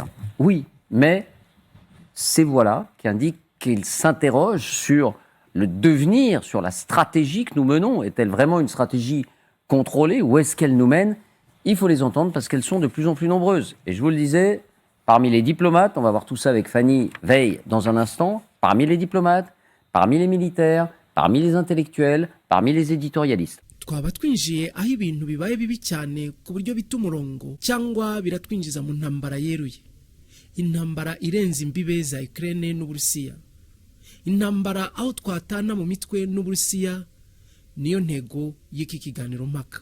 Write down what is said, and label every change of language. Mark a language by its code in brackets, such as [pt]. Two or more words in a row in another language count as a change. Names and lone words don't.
[fr] Oui, mais ces voix-là qui indiquent qu'il s'interroge sur le devenir, sur la stratégie que nous menons. Est-elle vraiment une stratégie contrôlée? Où est-ce qu'elle nous mène? Il faut les entendre parce qu'elles sont de plus en plus nombreuses. Et je vous le disais, parmi les diplomates, on va voir tout ça avec Fanny Veil dans un instant, parmi les diplomates, parmi les militaires, parmi les intellectuels, parmi les éditorialistes. [rw] Twaba twinjiye aho ibintu bibaye bibi cyane ku buryo bita umurongo cyangwa biratwinjiza mu ntambara yeruye. intambara irenze imbibe za Ukraine n'Uburusiya. Intambara aho twatana mu mitwe n'Uburusiya niyo ntego y'iki kiganiro mpaka.